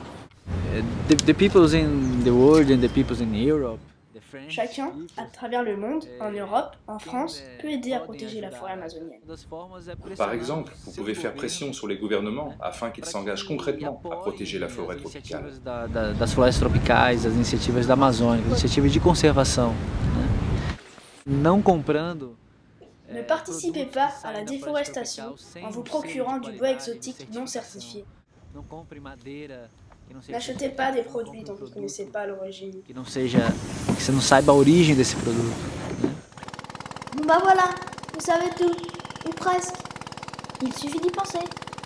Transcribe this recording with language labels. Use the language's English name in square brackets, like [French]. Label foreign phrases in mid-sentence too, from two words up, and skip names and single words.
[French] Chacun, à travers le monde, en Europe, en France, peut aider à protéger la forêt amazonienne. Par exemple, vous pouvez faire pression sur les gouvernements afin qu'ils s'engagent concrètement à protéger la forêt tropicale. [Portuguese] Das florestas tropicais, das iniciativas da Amazônia, das iniciativas de conservação. Não comprando. [French] Ne participez pas à la déforestation en vous procurant du bois exotique non certifié. N'achetez pas des produits dont vous ne connaissez pas l'origine. [Portuguese] Que você não saiba a origem desse produto. [French] Bon bah voilà, vous savez tout, ou presque. Il suffit d'y penser.